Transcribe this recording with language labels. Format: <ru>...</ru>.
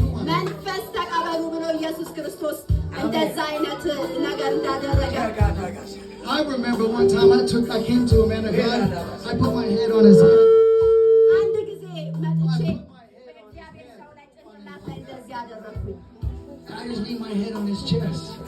<am>መንፈስ ተቀበሉ ብሎ ኢየሱስ ክርስቶስ እንደዛ አይነት ነገር እንዳደረገ</am> <en>I remember one time I came to a man of God. I put my head on his head.</en> <am>አንድ ጊዜ መጥቼ በእግዚአብሔር ሰው ላይ ጭንቅላት ላይ እንደዚህ አደረኩኝ።</am> <en>I just leaned my head on his chest.</en>